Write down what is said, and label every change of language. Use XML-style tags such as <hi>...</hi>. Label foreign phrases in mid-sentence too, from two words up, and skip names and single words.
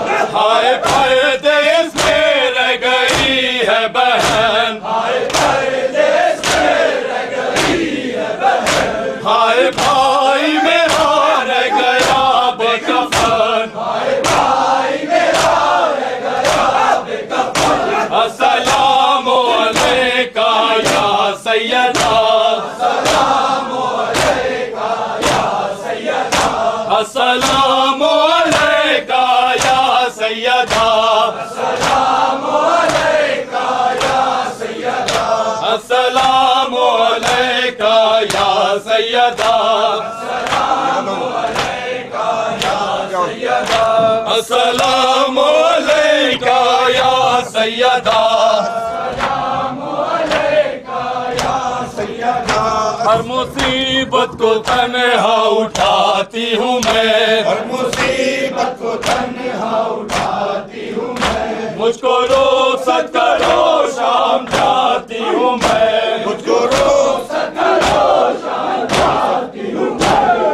<ur>ہائے پردیس میں رہ گئی ہے بہن، ہائے پردیس میں رہ گئی ہے بہن. ہائے بھائی میرا رہ گیا بے کفن، ہائے بھائی میرا رہ گیا بے کفن.</ur> <ar>السلام عليكَ يا سيدة, السلام عليكَ يا سيدة, السلام عليكَ يا سيدة, السلام عليكَ يا سيدة, السلام عليكَ يا سيدة, السلام عليكَ يا سيدة, السلام عليكَ يا سيدة, السلام عليكَ يا سيدة.</ar> <ur>ہر مصیبت کو تنہا اٹھاتی ہوں میں، ہر مصیبت کو تنہا اٹھاتی ہوں میں. مجھ کو روز کرو شام جاتی ہوں میں، مجھ کو روز کرو شام جاتی ہوں میں.</ur>